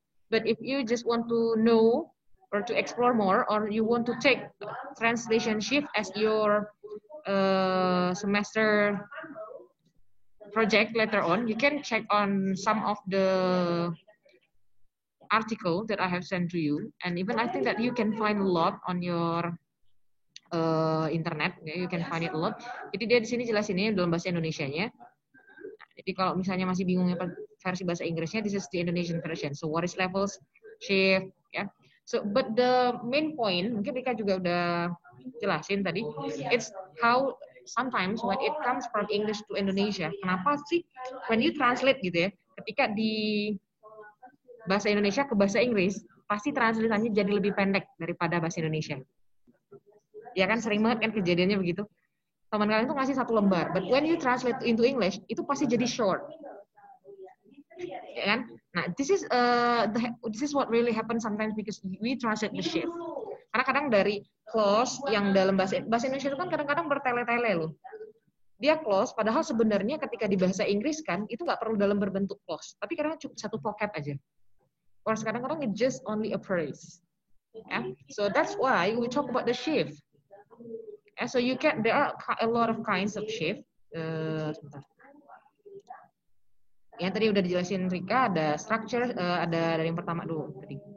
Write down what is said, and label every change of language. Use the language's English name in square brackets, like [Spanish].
[English] But if you just want to know or to explore more, or you want to take translation shift as your semester project later on, you can check on some of the article that I have sent to you, and even I think that you can find a lot on your internet, you can find it a lot. [Indonesian] Jadi dia di sini jelasinnya dalam bahasa Indonesianya. Jadi kalau misalnya masih bingungnya versi bahasa Inggrisnya, [English] this is the Indonesian version. So what is levels shift, ya. So, but the main point, [Indonesian] mungkin Rika juga udah jelasin tadi, [English] it's how sometimes when it comes from English to Indonesia, [Indonesian] kenapa sih [English] when you translate [Indonesian] gitu ya, ketika di bahasa Indonesia ke bahasa Inggris, pasti translatannya jadi lebih pendek daripada bahasa Indonesia. Ya kan, sering banget kan kejadiannya begitu. Teman kalian tuh ngasih 1 lembar, [English] but when you translate into English, [Indonesian] itu pasti jadi short. Ya kan? [English] Nah, this is what really happens sometimes because we translate the shift. [Indonesian] Karena kadang dari clause yang dalam bahasa Indonesia itu kan kadang-kadang bertele-tele loh. Dia clause, padahal sebenarnya ketika di bahasa Inggris kan itu nggak perlu dalam berbentuk clause, tapi kadang cukup 1 vocab aja. [English] Or kadang-kadang it just only a phrase. Yeah? So that's why we talk about the shift. Yeah, so there are a lot of kinds of shift. [Indonesian] Yang tadi udah dijelasin Rika, ada structure, ada dari yang pertama dulu tadi.